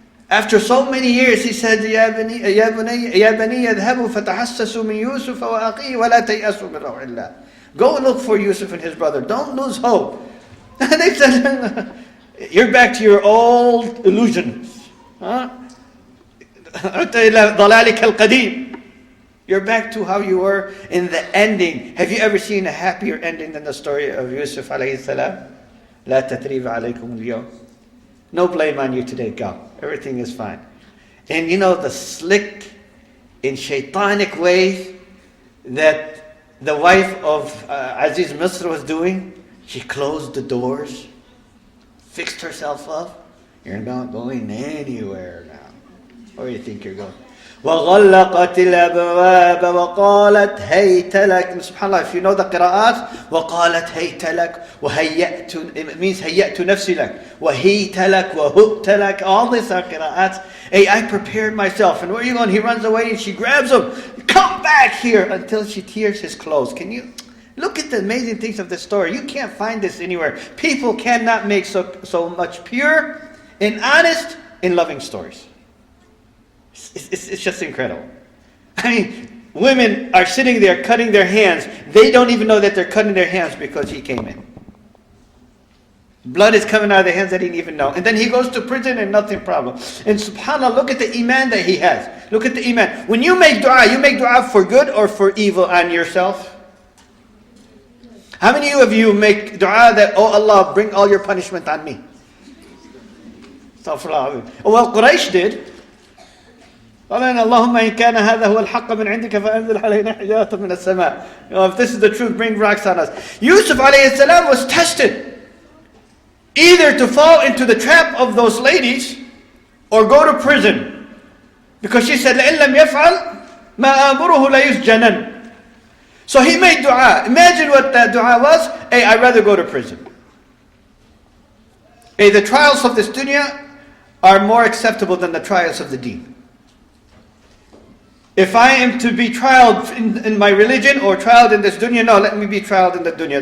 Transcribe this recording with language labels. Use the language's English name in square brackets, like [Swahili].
[English] After so many years, he said, [Arabic] يا بني اذهبوا فتحسسوا من يوسف وأخيه ولا تيأسوا من روح الله. [English] Go and look for Yusuf and his brother. Don't lose hope. And they said, you're back to your old illusions. [Arabic] ضلالك القديم. [English] You're back to how you were in the ending. Have you ever seen a happier ending than the story of Yusuf alayhi salam? [Arabic] لا تثريب عليكم اليوم. [English] No blame on you today, go. Everything is fine. And the slick and shaitanic way that the wife of Aziz Misr was doing, she closed the doors, fixed herself up. You're not going anywhere now. Where do you think you're going? [Arabic] وَغَلَّقَتِ الْأَبْوَابَ وَقَالَتْ هَيْتَ لَكَ. [English] SubhanAllah, if you know the qira'at, [Arabic] وَقَالَتْ هَيْتَ لَكَ وَهَيَّأْتُ, [English] it means [Arabic] هَيَّأْتُ نَفْسِي لَكَ وَهِيْتَ لَكَ وَهُؤْتَ لَكَ. [English] All these are qira'ats. Hey, I prepared myself. And where are you going? He runs away and she grabs him. Come back here, until she tears his clothes. Can you look at the amazing things of this story? You can't find this anywhere. People cannot make so much pure and honest and loving stories. It's just incredible. I mean, women are sitting there cutting their hands. They don't even know that they're cutting their hands because he came in. Blood is coming out of their hands that he didn't even know. And then he goes to prison and nothing problem. And subhanAllah, look at the iman that he has. Look at the iman. When you make dua for good or for evil on yourself? How many of you make dua that, oh Allah, bring all your punishment on me? Astaghfirullah. Well, Quraysh did. [Arabic] اللهم إن كان هذا هو الحق من عندك فأنزل علينا حجارة من السماء. [English] If this is the truth, bring rocks on us. Yusuf alayhi salam was tested. Either to fall into the trap of those ladies or go to prison. Because she said, [Arabic] لَإِن لَمْ يَفْعَلْ مَا آمُرُهُ لَيُسْجَنَنْ. [English] So he made dua. Imagine what that dua was. Hey, I'd rather go to prison. Hey, the trials of this dunya are more acceptable than the trials of the deen. If I am to be trialed in my religion or trialed in this dunya, no, let me be trialed in the dunya.